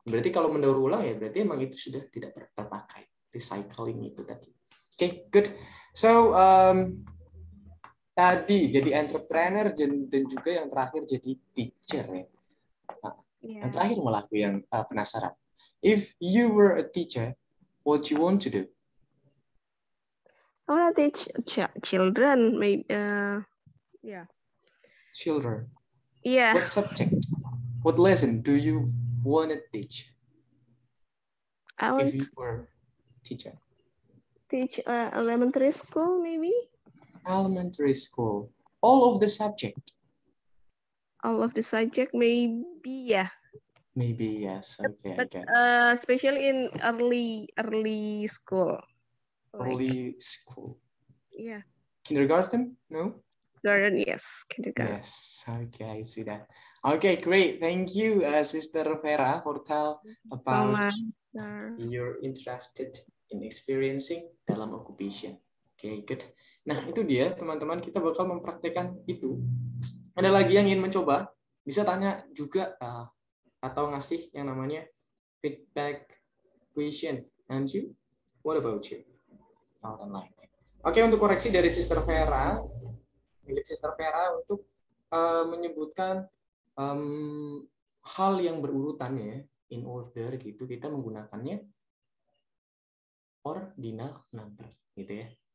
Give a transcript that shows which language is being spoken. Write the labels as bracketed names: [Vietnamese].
[Indonesian] Berarti kalau mendaur ulang ya berarti emang itu sudah tidak terpakai. Recycling itu tadi. [English] Oke, good. [Indonesian] So tadi jadi entrepreneur dan juga yang terakhir jadi teacher ya. Nah, yang terakhir malah aku yang penasaran. [English] If you were a teacher, what you want to do? I want to teach children, maybe. Yeah. Children. Yeah. What subject? What lesson do you want to teach? I want if you were a teacher. Teach elementary school, maybe. Elementary school. All of the subject. All of the subject, maybe, yeah. Maybe yes. Okay. But especially in early school. Early school. Yeah. Kindergarten? No. Garden, yes. Kindergarten. Yes. Okay, I see that. Okay, great. Thank you, Sister Vera, for tell about you're interested in experiencing dalam occupation. Okay, good. [Indonesian] Nah, itu dia teman-teman, kita bakal mempraktekkan itu. Ada lagi yang ingin mencoba? Bisa tanya juga atau ngasih yang namanya feedback question. [English] And you? What about you? [Indonesian] Oke, untuk koreksi dari Sister Vera, milik Sister Vera untuk menyebutkan hal yang berurutannya [English] in order [Indonesian] gitu, kita menggunakannya ordinal number gitu ya.